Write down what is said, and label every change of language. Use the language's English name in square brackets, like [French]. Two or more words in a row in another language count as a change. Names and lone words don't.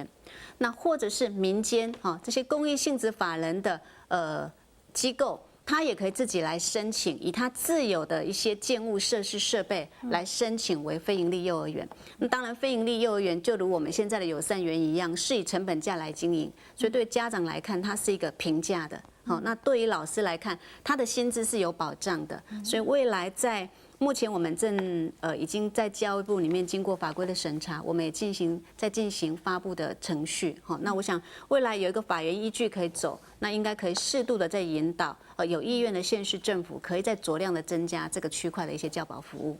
[Chinese] 那或者是民間哈這些公益性質法人的機構，他也可以自己來申請，以他自有的一些建物設施設備來申請為非營利幼兒園。那當然，非營利幼兒園就如我們現在的友善園一樣，是以成本價來經營，所以對家長來看，它是一個平價的。好，那對於老師來看，他的薪資是有保障的，所以未來在目前我们正已经在教育部里面经过法规的审查，我们也在进行发布的程序。好，那我想未来有一个法源依据可以走，那应该可以适度的在引导有意愿的县市政府，可以再酌量的增加这个区块的一些教保服务。